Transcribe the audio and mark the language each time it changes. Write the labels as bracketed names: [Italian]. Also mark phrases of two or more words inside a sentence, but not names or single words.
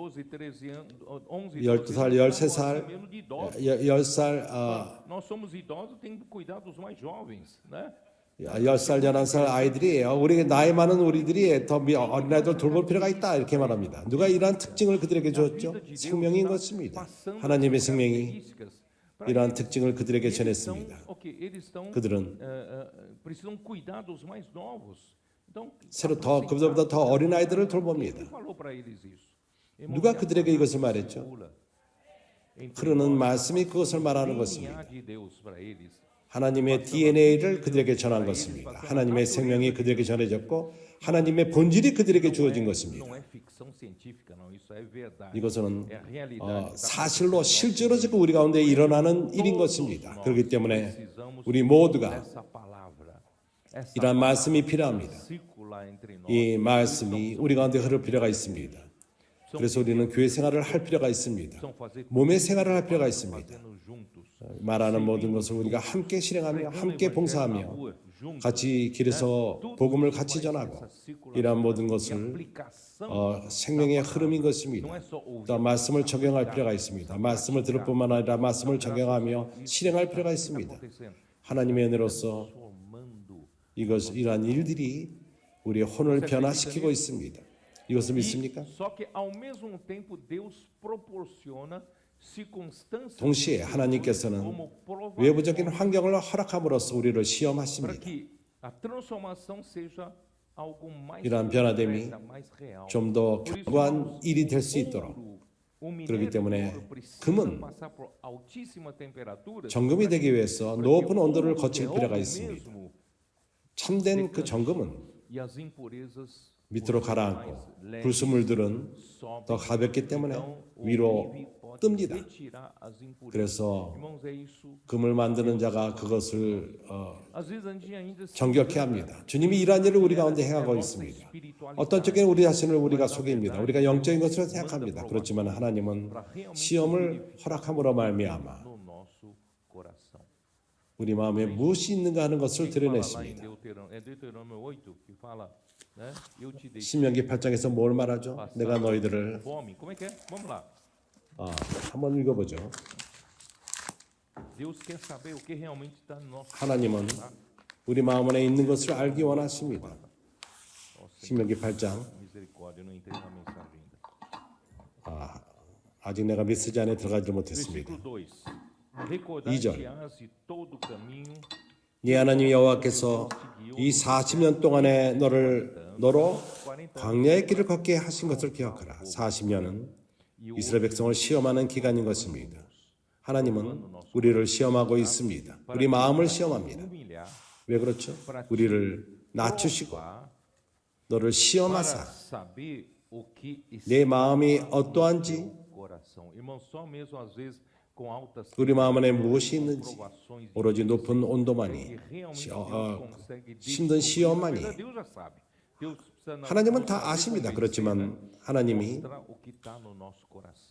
[Korean] 12살, 13살, 10살 10살, 11살 아이들이에요. 우리 나이 많은 우리들이 더 어린아이들 돌볼 필요가 있다 이렇게 말합니다. 누가 이러한 특징을 그들에게 줬죠? 생명인 것입니다. 하나님의 생명이 이러한 특징을 그들에게 전했습니다. 그들은 [Portuguese] precisam cuidar dos mais novos. Então, [Korean] 새로 더 그보다 더 어린 아이들을 돌봅니다. [Portuguese] quem falou para eles isso? [Korean] 누가 그들에게 이것을 말했죠? 흐르는 말씀이 그것을 말하는 것입니다. [Portuguese] de Deus para eles. [Korean] 하나님의 DNA를 그들에게 전한 것입니다. 하나님의 생명이 그들에게 전해졌고 하나님의 본질이 그들에게 주어진 것입니다. [Portuguese] Não é ficção científica, não. Isso é verdade. [Korean] 이것은 [Portuguese] É a realidade. [Korean] 사실로 실제로 지금 우리 가운데 일어나는 일인 것입니다. 그렇기 때문에 우리 모두가 [Portuguese] Essa palavra, essa [Korean] 이러한 말씀이 필요합니다. [Portuguese] circular entre nós. [Korean] 이 말씀이 우리 가운데 흐를 필요가 있습니다. 그래서 우리는 교회 생활을 할 필요가 있습니다. [Portuguese] Precisam fazer [Korean] 몸의 생활을 할 필요가 있습니다. [Portuguese] fazendo juntos. [Korean] 말하는 모든 것을 우리가 함께 실행하며 함께 봉사하며 같이 길에서 복음을 같이 전하고 이러한 모든 것을 생명의 흐름인 것입니다. 또 말씀을 적용할 필요가 있습니다. 말씀을 들을 뿐만 아니라 말씀을 적용하며 실행할 필요가 있습니다. 하나님의 은혜로서 이러한 일들이 우리의 혼을 변화시키고 있습니다. 이것을 믿습니까? [Portuguese] Só que ao mesmo tempo Deus proporciona circunstâncias [Korean] 동시에 하나님께서는 [Portuguese] como prova [Korean] 외부적인 환경을 허락함으로써 우리를 [Portuguese] para [Korean] 시험하십니다. [Portuguese] que a transformação seja algo mais [Korean] 이러한 변화됨이 [Portuguese] concreta, mais real. [Korean] 좀 더 [Portuguese] Por isso, [Korean] 견고한 [Portuguese] irmãos, [Korean] 일이 될 수 [Portuguese] o [Korean] 있도록 [Portuguese] ouro, o minério [Korean] 그렇기 [Portuguese] de [Korean] 때문에 [Portuguese] ouro precisa [Korean] 금은 [Portuguese] passar por altíssima temperatura [Korean] 정금이 되기 위해서 높은 온도를 거칠 필요가 [Portuguese] ouro [Korean] 있습니다. [Portuguese] mesmo [Korean] 참된 그 정금은 [Portuguese] e as impurezas [Korean] 밑으로 가라앉고 불순물들은 더 가볍기 때문에 위로 뜹니다. 그래서 [Portuguese] Irmãos, é isso. [Korean] 금을 만드는 자가 그것을 [Portuguese] Às vezes a gente ainda se [Korean] 정결케 합니다. 주님이 이러한 일을 우리 가운데 행하고 있습니다. 어떤 쪽에는 우리 자신을 우리가 속입니다. 우리가 영적인 것으로 생각합니다. 그렇지만 하나님은 시험을 허락함으로 말미암아 [Portuguese] no nosso coração. [Korean] 우리 마음에 무엇이 있는가 하는 것을 [Portuguese] Fala lá em [Korean] 드러냈습니다. [Portuguese] Deuteronômio 8 que fala, né? Eu te dei [Korean] 신명기 8장에서 뭘 말하죠? 내가 너희들을 [Portuguese] fome. Como é que é? Vamos lá. [Korean] 한번 읽어보죠. [Portuguese] Deus quer saber o que realmente está no nosso [Korean] 하나님은 우리 마음 안에 있는 것을 알기 원하십니다. 신명기 8장. [Portuguese] misericórdia. Eu não entrei na mensagem ainda. [Korean] 아직 내가 메시지 안에 들어가지 못했습니다. [Portuguese] Versículo 2. Recordar-te-ás de todo o caminho [Korean] 네 하나님 여호와께서 이 40년 동안에 너로 광야의 길을 걷게 하신 것을 기억하라. 40년은 이스라엘 백성을 시험하는 기간인 것입니다. 하나님은 우리를 시험하고 있습니다. 우리 마음을 시험합니다. [Portuguese] humilhar [Korean] 왜 그렇죠? 우리를 낮추시고 너를 [Portuguese] para [Korean] 시험하사 [Portuguese] saber o que [Korean] 내 마음이 어떠한지 [Portuguese] no coração. Irmão, só mesmo às vezes com altas [Korean] 우리 마음 안에 무엇이 있는지 [Portuguese] provações [Korean] 오로지 높은 온도만이 [Portuguese] que realmente Deus consegue [Korean] 힘든 시험만이 [Portuguese] Deus já sabe. Deus precisa não [Korean] 하나님은 다 아십니다. 그렇지만 하나님이 [Portuguese] mostrar o que está no nosso coração.